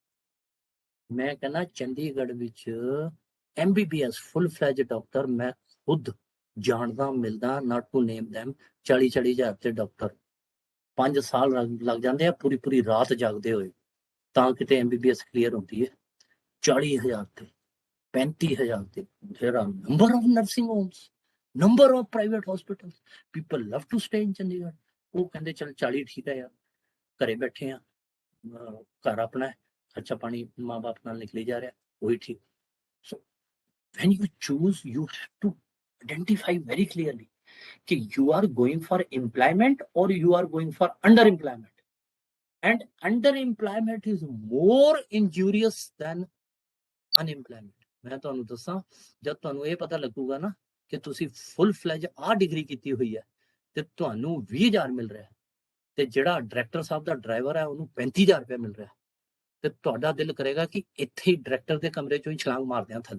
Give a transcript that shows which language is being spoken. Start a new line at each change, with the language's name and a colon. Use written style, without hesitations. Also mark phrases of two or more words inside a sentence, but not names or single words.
Punjabi: ਮੈਂ ਕਹਿੰਦਾ ਚੰਡੀਗੜ੍ਹ ਵਿੱਚ MBBS
English: full fledged doctor
Punjabi: ਮੈਂ ਖੁਦ ਜਾਣਦਾ, ਮਿਲਦਾ,
English: not to name them.
Punjabi: 40,000 ਤੇ ਡਾਕਟਰ 5 ਸਾਲ ਲੱਗ ਜਾਂਦੇ ਆ ਪੂਰੀ ਰਾਤ ਜਾਗਦੇ ਹੋਏ ਤਾਂ ਕਿਤੇ MBBS ਕਲੀਅਰ ਹੁੰਦੀ ਹੈ। 40,000 ਤੇ 35,000 ਤੇ।
English: there are number of nursing homes, number of private hospitals, people love to stay in Chandigarh।
Punjabi: ਉਹ ਕਹਿੰਦੇ ਚਲ 40 ਠੀਕ ਹੈ ਯਾਰ, ਘਰੇ ਬੈਠੇ ਆ, ਘਰ ਆਪਣਾ ਹੈ, ਖਰਚਾ ਪਾਣੀ ਮਾਂ ਬਾਪ ਨਾਲ ਨਿਕਲੀ ਜਾ ਰਿਹਾ, ਉਹੀ ਠੀਕ।
English: So when you choose, you have to identify very clearly कि you are going for employment or you are going for underemployment। And underemployment is more injurious than unemployment।
Punjabi: मैं ਤੁਹਾਨੂੰ ਦੱਸਾਂ, ਜਦ ਤੁਹਾਨੂੰ ਇਹ ਪਤਾ ਲੱਗੂਗਾ ਨਾ ਕਿ ਤੁਸੀਂ
English: full fledged
Punjabi: ਆ ਡਿਗਰੀ ਕੀਤੀ ਹੋਈ ਹੈ ਤੇ ਤੁਹਾਨੂੰ 20,000 ਮਿਲ ਰਿਹਾ ਤੇ ਜਿਹੜਾ ਡਾਇਰੈਕਟਰ ਸਾਹਿਬ ਦਾ ਡਰਾਈਵਰ ਹੈ ਉਹਨੂੰ 35,000 ਰੁਪਏ ਮਿਲ ਰਿਹਾ ਤੇ ਤੁਹਾਡਾ ਦਿਲ ਕਰੇਗਾ ਕਿ ਇੱਥੇ ਹੀ ਡਾਇਰੈਕਟਰ ਦੇ ਕਮਰੇ ਚੋਂ ਹੀ ਛਲਾਂਗ ਮਾਰਦੇ ਆ ਥੱਲੇ।